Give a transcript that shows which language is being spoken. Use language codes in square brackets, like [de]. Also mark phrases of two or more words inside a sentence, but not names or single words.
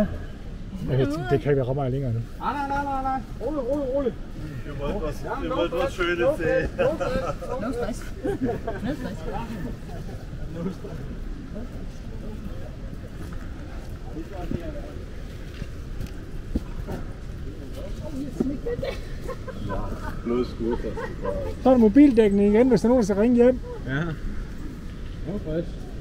[da] Det kan ikke være ret meget længere nu. Nej. Rolig. Du må godt føle det til. [en] No stress. No stress. [da] Så er der mobildækning igen, hvis der er nogen, der skal ringe hjem. Ja. [en] No stress.